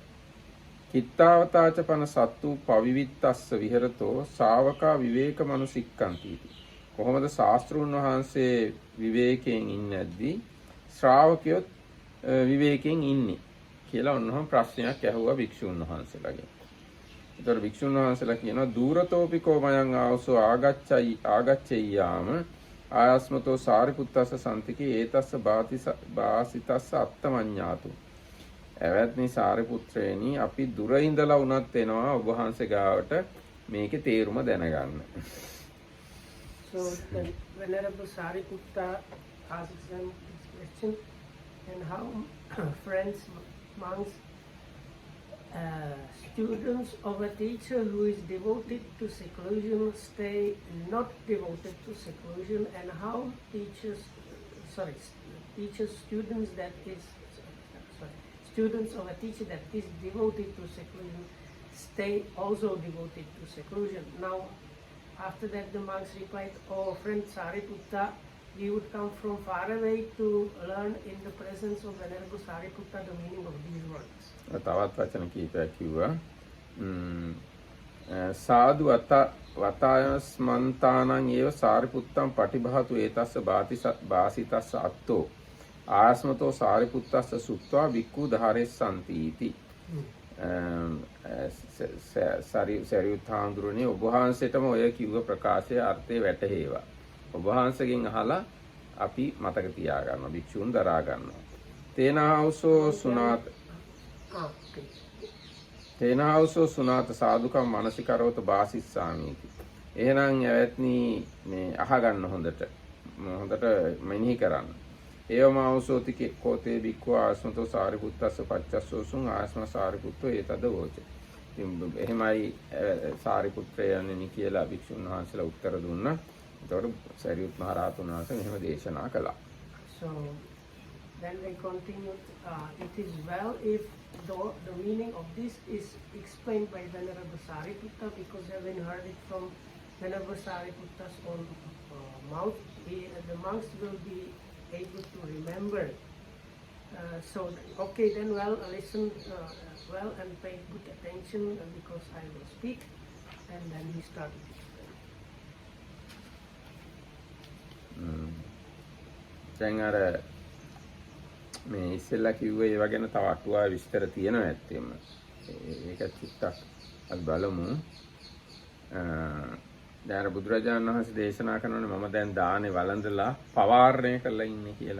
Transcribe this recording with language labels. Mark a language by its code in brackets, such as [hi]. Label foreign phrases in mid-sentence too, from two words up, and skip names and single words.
[pi] කිත්තාවතාච පන සත්තු පවිවිත්තස්ස විහෙරතෝ ශාවකා විවේක මනුසික්කන්ති. [si] කොහොමද ශාස්ත්‍රූන් වහන්සේ විවේකයෙන් ඉන්නේ නැද්දී ශ්‍රාවකයෝ විවේකයෙන් ඉන්නේ කියලා ඔන්නෝම ප්‍රශ්නයක් ඇහුවා භික්ෂුන් වහන්සේලාගෙන්. [pi] ඒතර භික්ෂුන් වහන්සේලා කියනවා දූරතෝපිකෝ මයං ආවසෝ ආගච්ඡෙය්‍යාම ආයස්මතෝ සාරිපුත්තස්ස සම්තිකේ ඒතස්ස බාසිතස්ස අත්තමඤ්ඤාතු. [si] එවත්නි සාරිපුත්‍රයනි අපි දුර ඉඳලා වුණත් එනවා ඔබ වහන්සේ ගාවට මේකේ තේරුම දැනගන්න. [en] So the Venerable Sariputta asks them this question, and how friends, monks, students of a teacher who is devoted to seclusion stay not devoted to seclusion, and how students that is students of a teacher that is devoted to seclusion stay also devoted to seclusion. Now, after that the monks replied, "Oh friend Sariputta, we would come from far away to learn in the presence of Venerable Sariputta the meaning of these words." [si] තවත් වචන කීපයක් කිව්වා. [pi] සාදු වතායස්මන්තානං ඒව සාරිපුත්තං පටිභාතු ඒතස්ස බාසිතස්ස අත්තෝ ආස්මතෝ සාරිපුත්තස්ස සුත්වා වික්ඛු ධාරෙස්සන්ති इति. [si] සරියුත් හාමුදුරනේ ඔබ වහන්සේටම ඔය කිව්ව ප්‍රකාශයේ අර්ථය වැටහෙවා. ඔබ වහන්සේගෙන් අහලා අපි මතක තියාගන්නවා, භික්ෂුන් දරා ගන්නවා. [pi] තේනාවසෝ සුනාත සාදුකම් මානසිකරවත බාසිස්සාමීති. [si] එහෙනම් ඇවැත්නි මේ අහගන්න හොඳට මෙනෙහි කරන්න. [pi] ඒවමාවසෝති කෝතේ බික්ඛු ආස්මතෝ සාරිපුත්තස්ස පච්චස්සෝසුං ආස්ම සාරිපුත්තෝ ඒතද වෝච. [si] එහෙමයි සාරිපුත්‍රයන්නි කියලා භික්ෂුන් වහන්සේලා උත්තර දුන්නා. එතකොට සරියුත් මහ රහතුන් වහන්සේ මෙහෙම දේශනා කළා. [en] So then they continued, it is well if the meaning of this is explained by Venerable Sariputta, because having heard it from Venerable Sariputta's own mouth, the monks will be able to remember. So okay, then listen well and pay good attention, because I will speak. And then he started explaining. [si] දැන් අර මේ ඉස්සෙල්ලා කිව්වේ ඒව ගැන තව අටුවා විස්තර තියෙනවා ඇත්තෙම. ඒක චුට්ටක් අපි බලමු. දැන් අර බුදුරජාණන් වහන්සේ දේශනා කරනවානේ මම දැන් දානේ වළඳලා පවාරණය කරලා ඉන්නේ කියලා.